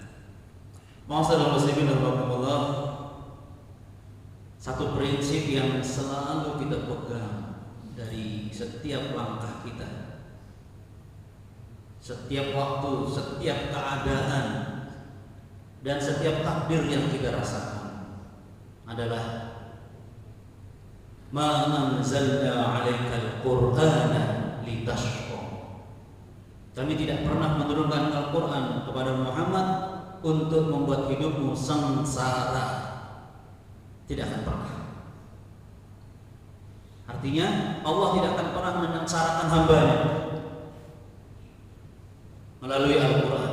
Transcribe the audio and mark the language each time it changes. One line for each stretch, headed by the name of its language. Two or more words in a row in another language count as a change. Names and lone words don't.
Arabic: معاشر المسلمين رحمكم الله,
Indonesian: satu prinsip yang selalu kita pegang dari setiap langkah kita, setiap waktu, setiap keadaan, dan setiap takdir yang kita rasakan adalah
Arabic: ما أنزلنا عليك القرآن لتشقى.
Indonesian: Kami tidak pernah menurunkan Al-Qur'an kepada Muhammad untuk membuat hidupmu sengsara. Tidak akan pernah. Artinya Allah tidak akan pernah menyengsarakan hamba-Nya melalui Al-Quran.